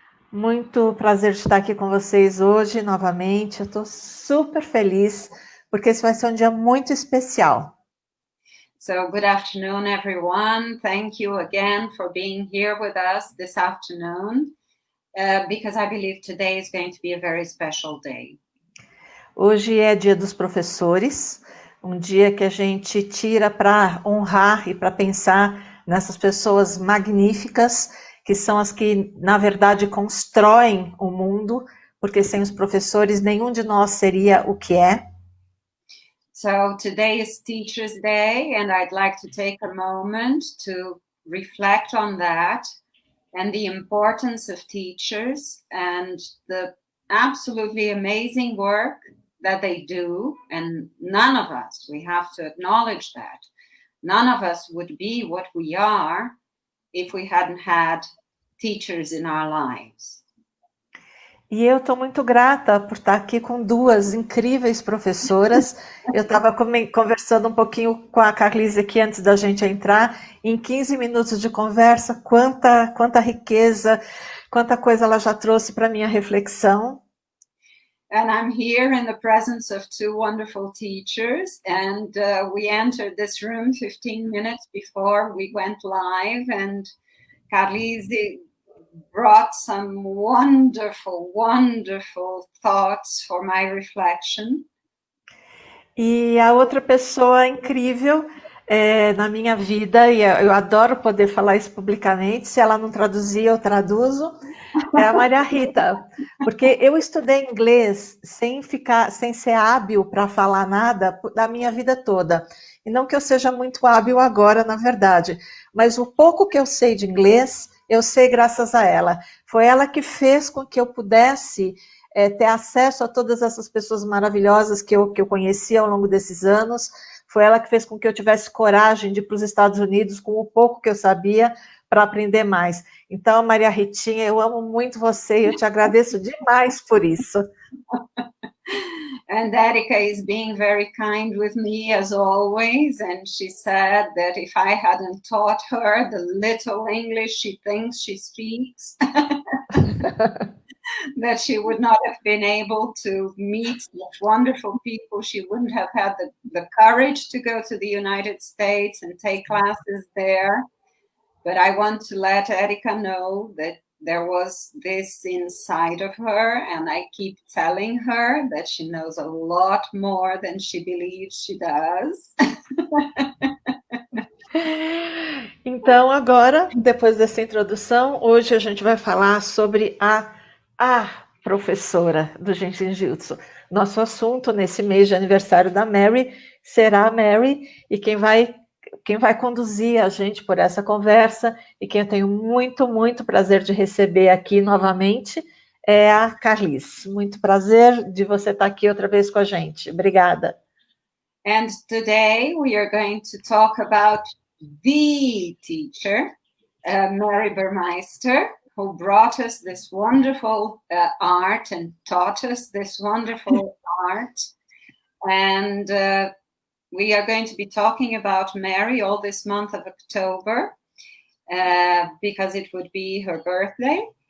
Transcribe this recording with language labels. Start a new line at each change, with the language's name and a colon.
Portuguese: Muito prazer de estar aqui com vocês hoje, novamente. Eu estou super feliz, porque esse vai ser um dia muito especial.
English: So, good afternoon, everyone. Thank you again for being here with us this afternoon, because I believe today is going to be a very special day.
Portuguese: Hoje é dia dos professores, um dia que a gente tira para honrar e para pensar nessas pessoas magníficas, que são as que, na verdade, constroem o mundo, porque sem os professores nenhum de nós seria o que é.
English: So today is Teachers' Day, and I'd like to take a moment to reflect on that and the importance of teachers and the absolutely amazing work that they do. And none of us, we have to acknowledge that, none of us would be what we are if we hadn't had teachers in our lives.
Portuguese: E eu estou muito grata por estar aqui com duas incríveis professoras. Eu estava conversando um pouquinho com a Carlyse aqui antes da gente entrar. Em 15 minutos de conversa, quanta riqueza, quanta coisa ela já trouxe para a minha reflexão.
English: And I'm here in the presence of two wonderful teachers, and we entered this room 15 minutes before we went live, and Carlyse brought some wonderful, wonderful thoughts for my reflection.
Portuguese: E a outra pessoa incrível na minha vida, e eu adoro poder falar isso publicamente, se ela não traduzir, eu traduzo, é a Maria Rita, porque eu estudei inglês sem ser hábil para falar nada da minha vida toda. E não que eu seja muito hábil agora, na verdade, mas o pouco que eu sei de inglês, eu sei graças a ela. Foi ela que fez com que eu pudesse ter acesso a todas essas pessoas maravilhosas que eu conheci ao longo desses anos. Foi ela que fez com que eu tivesse coragem de ir para os Estados Unidos com o pouco que eu sabia para aprender mais. Então, Maria Ritinha, eu amo muito você e eu te agradeço demais por isso.
English: And Erika is being very kind with me as always, and she said that if I hadn't taught her the little English she thinks she speaks, that she would not have been able to meet such wonderful people. She wouldn't have had the courage to go to the United States and take classes there. But I want to let Erika know that there was this inside of her, and I keep telling her that she knows a lot more than she believes she does.
Portuguese: Então, agora, depois dessa introdução, hoje a gente vai falar sobre a professora do Jin Shin Jyutsu. Nosso assunto nesse mês de aniversário da Mary será a Mary, e quem vai conduzir a gente por essa conversa, e quem eu tenho muito, muito prazer de receber aqui novamente, é a Carlyse. Muito prazer de você estar aqui outra vez com a gente. Obrigada.
English: And today we are going to talk about the teacher, Mary Burmeister, who brought us this wonderful art and taught us this wonderful art. And we are going to be talking about Mary all this month of October, because it would be her birthday.